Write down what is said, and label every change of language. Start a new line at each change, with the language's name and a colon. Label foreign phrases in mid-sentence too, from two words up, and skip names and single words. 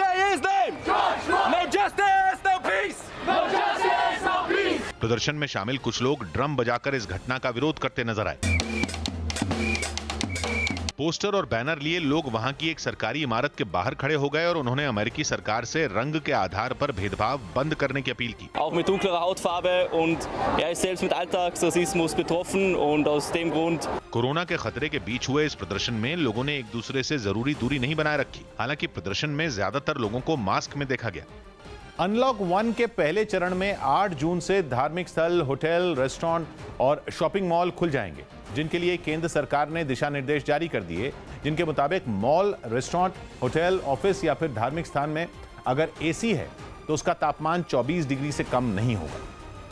Hindi: प्रदर्शन में शामिल कुछ लोग ड्रम बजाकर इस घटना का विरोध करते नजर आए। पोस्टर और बैनर लिए लोग वहां की एक सरकारी इमारत के बाहर खड़े हो गए और उन्होंने अमेरिकी सरकार से रंग के आधार पर भेदभाव बंद करने की अपील की।
German: Auch mit dunklerer Hautfarbe und er ist selbst mit Alltagsrassismus betroffen und aus dem Grund
Hindi: कोरोना के खतरे के बीच हुए इस प्रदर्शन में लोगों ने एक दूसरे से जरूरी दूरी नहीं बनाए रखी। हालांकि प्रदर्शन में ज्यादातर लोगों को मास्क में देखा गया। अनलॉक 1 के पहले चरण में 8 जून से धार्मिक स्थल, होटल, रेस्टोरेंट और शॉपिंग मॉल खुल जाएंगे, जिनके लिए केंद्र सरकार ने दिशा निर्देश जारी कर दिए, जिनके मुताबिक मॉल, रेस्टोरेंट, होटल, ऑफिस या फिर धार्मिक स्थान में अगर एसी है तो उसका तापमान 24 डिग्री से कम नहीं होगा।